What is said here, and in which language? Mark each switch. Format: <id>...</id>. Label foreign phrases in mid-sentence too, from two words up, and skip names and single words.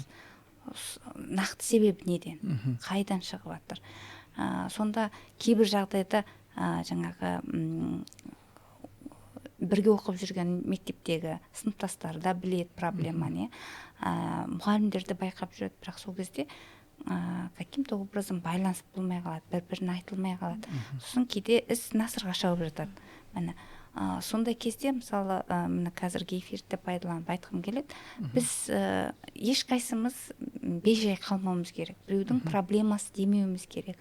<kk>Нақты себебі неден, қайдан шығып жатыр. Сонда кейбір жағдайда жаңағы бірге оқып жүрген мектептегі сыныптастары да біледі проблеманы, мұғалімдерді байқап жүреді, бірақ сол кезде</kk> <ru>каким-то образом</ru> <kk>байланыс болмай қалады, бір-біріне айтылмай қалады. Сосын кейде іс насырға шауып жатады. Сондай кезде мысалы мына қазіргі эфирді пайдаланып айтқым келеді, біз ешқайсымыз бейжай қалмауымыз керек, біреудің проблемасы демеуіміз керек.</kk>